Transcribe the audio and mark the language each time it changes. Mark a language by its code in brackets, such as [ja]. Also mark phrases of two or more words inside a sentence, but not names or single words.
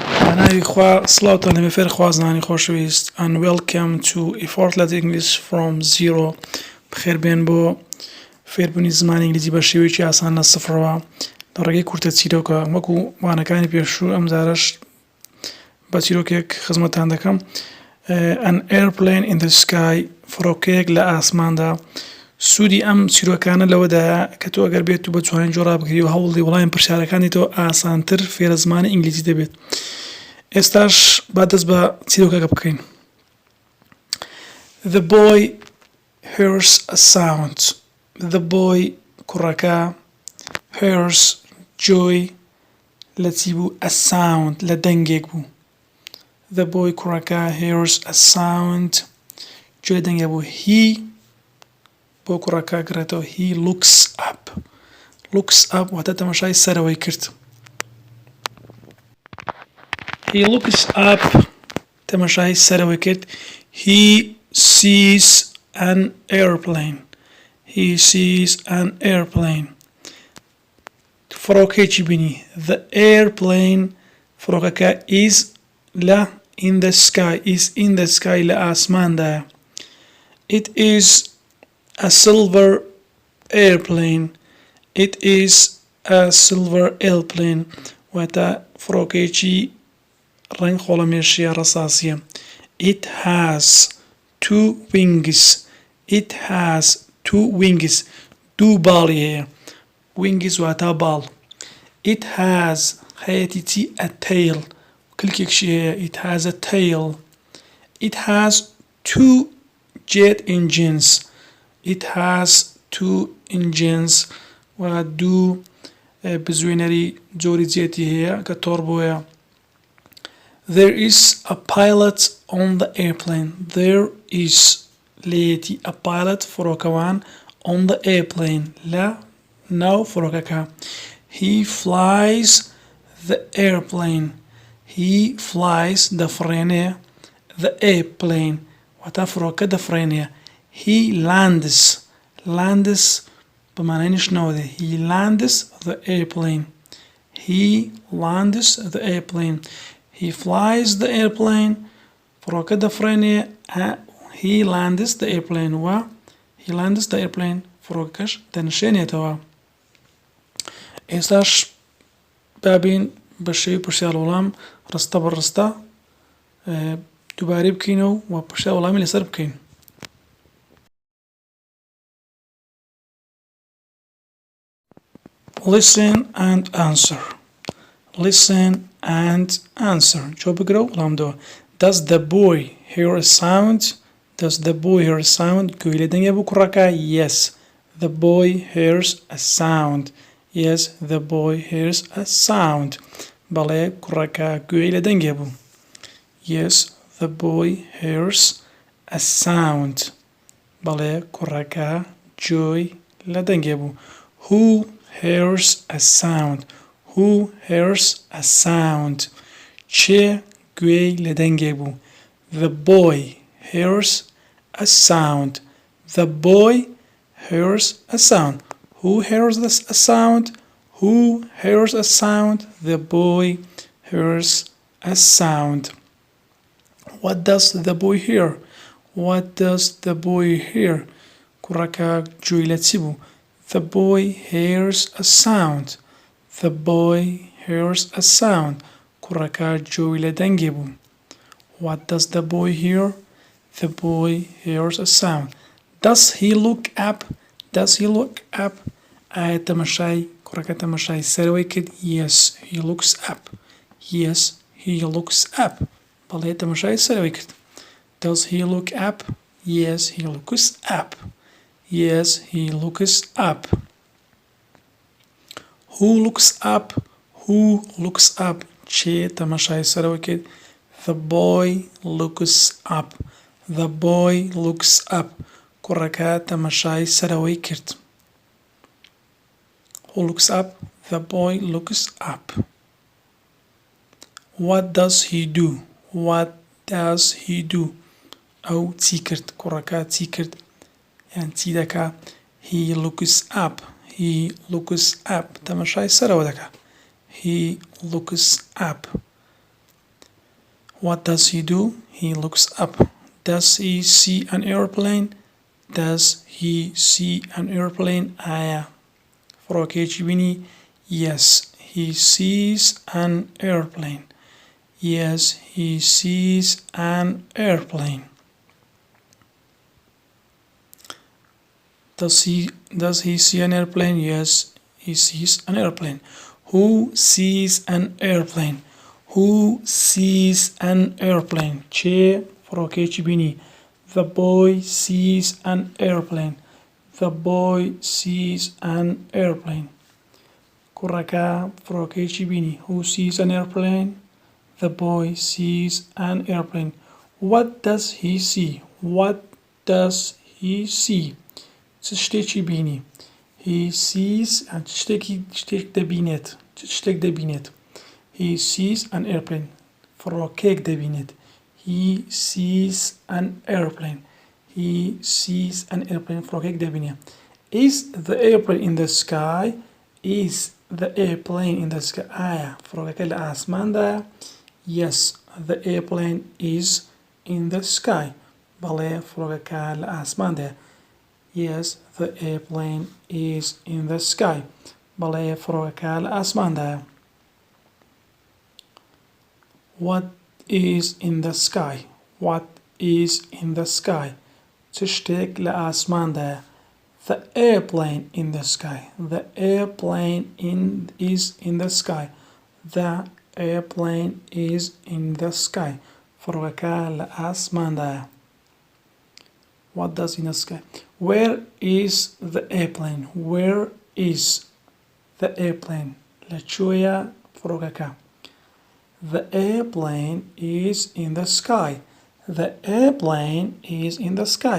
[ckb] بەناوی خوا سڵاوتان لەبێ فێر خوازنانی خۆشەویست [en] and welcome to Effortless English from Zero [ckb] بخێربێن بۆ فێربوونی زمانی ئینگلیزی بە شێوەیەکی ئاسان لە سفرەوە لە ڕێگەی کورتە چیرۆکە وەکو وانەکانی پێشوو ئەم جارەش بە چیرۆکێک خزمەتتان دەکەم [en] an airplane in the sky [ckb] فڕۆکەیەک لە ئاسماندا سوودی ئەم چیرۆکانە لەوەدایە کە تۆ ئەگەر بێت و بە جوانین جۆرا بکری و هەوڵی وڵایم پرسیارەکانی تۆ ئاسانتر فێرە زمانی ئینگلیزی دەبێت ئێستاش با دەست بە چیرۆکەکە بکەین [en] The boy hears a sound The boy کوڕەکە hears joy [ckb] لە چی بوو [en] a sound [ckb] لە دەنگێک بوو [en] The boy کوڕەکە hears a sound joy [ckb] دەنگێک بوو [en] he [ckb] بۆ کوڕەکە گرێتەوە [en] he looks up [ckb] واتە تەماشای سەرەوەی کرد [en] he looks up [ckb] تەماشای سەرەوەی کرد [en] he sees an airplane [ckb] فڕۆکەیەکی بینی [en] the airplane فڕۆکەکە is in the sky لە ئاسماندایە it is a silver airplane [ckb] واتە فڕۆکەیەکی ڕەنگ خۆڵەمێشیە ڕەساسیە [en] it has two wings [ckb] دوو باڵی هەیە [en] wings [ckb] واتە باڵ [en] it has [ckb] هەیەتی چی [en] a tail [ckb] کلکێکشی هەیە [en] it has a tail it has two jet engines [ckb] و دوو بزوێنەری جۆری جێتی هەیە کە تۆڕ بۆیە [en] There is a pilot on the airplane. There is لێتی a pilot فڕۆکەوان on the airplane [ckb] لە ناو فڕۆکەکە [en] He flies the airplane. دەفڕێنێ the airplane [ckb] واتە فڕۆکە دەفڕێنێ [en] He lands [ckb] بەمانای نیشتنەوە دێ [en] He lands the airplane. He flies the airplane [ckb] فڕۆکە دەفڕێنێ [en] He lands the airplane [ckb] فڕۆکەش دەنشێنێتەوە ئێستاش بابین بە شێوی پرسیار وەڵام ڕستە بەڕستە دووبارەی بکەینەوە و پرسیار وەڵامی لەسەر بکەین [en] Listen and answer. [ckb] جۆ بگرە و وەڵام دەوە [en] Does the boy hear a sound? [ckb] گوێی لە دەنگێ بوو کوڕەکە [en] Yes, the boy hears a sound. [ckb] بەڵێ کوڕەکە گوێی لە دەنگێ بوو [en] Yes, the boy hears a sound. [ckb] بەڵێ کوڕەکە گوێی لە دەنگێ بوو [en] Who hears a sound? [ckb] چێ گوێی لە دەنگێ بوو [en] The boy hears a sound. Who hears a sound? The boy hears a sound. What does the boy hear? [ckb] کوڕەکە گوێی لە چی بوو [en] The boy hears a sound. [ckb] کوڕەکە گوێی لە دەنگێ بوو [en] What does the boy hear? The boy hears a sound. Does he look up? [ckb] ئایا تەماشای کوڕەکە تەماشای سەرەوەی کرد [en] Yes, he looks up. [ckb] بەڵێ تەماشای سەرەوەی کرد [en] Does he look up? Yes, he looks up. Who looks up? [ckb] چێ تەماشای سەرەوەی کرد [en] The boy looks up. [ckb] کوڕەکە تەماشای سەرەوەی کرد [en] Who looks up? The boy looks up. What does he do? [ckb] ئەو چی کرد کوڕەکە چی کرد یان چی دەکا [en] He looks up [ckb] تەماشای سەرەوە دەکا [en] He looks up What does he do? He looks up. Does he see an airplane? Does he see an airplane? [ckb] آیا فڕۆکەیەکی بینی؟ [en] Yes, he sees an airplane. Yes, he sees an airplane. Does he see an airplane? Yes, he sees an airplane. Who sees an airplane? Who sees an airplane? [ckb] چه فڕۆکەیەکی بینی؟ [en] The boy sees an airplane. The boy sees an airplane. [ckb] کوڕەکە فڕۆکەیەکی بینی. [en] Who sees an airplane? The boy sees an airplane. What does he see? What does he see? [ckb] چ شتێکی بینی؟ [en] He sees [ckb] شتێک دەبینێت. شتێک دەبینێت. [en] He sees an airplane. [ckb] فڕۆکەیەک دەبینێت. [en] He sees an airplane. He sees an airplane. [ckb] فڕۆکەیەک دەبینێت. [en] Is the airplane in the sky? Is the airplane in the sky? [ckb] آیا فڕۆکەکە لە ئاسماندایە؟ [en] Yes, the airplane is in the sky. [ckb] بەڵێ فڕۆکەکە لە ئاسماندایە. [en] Yes, the airplane is in the sky. [ckb] بەڵێ فڕۆکەکە لە ئاسماندایە. [en] What is in the sky? What is in the sky? [ckb] چ شتێک لە ئاسماندایە؟ [en] The airplane in the sky. The airplane is in the sky. The airplane is in the sky. [ckb] فڕۆکەکە لە ئاسماندایە. [en] What does in the sky? Where is the airplane? Where is the airplane? [ckb] لەکوێیە فڕۆکەکە؟ [en] The airplane is in the sky. The airplane is in the sky.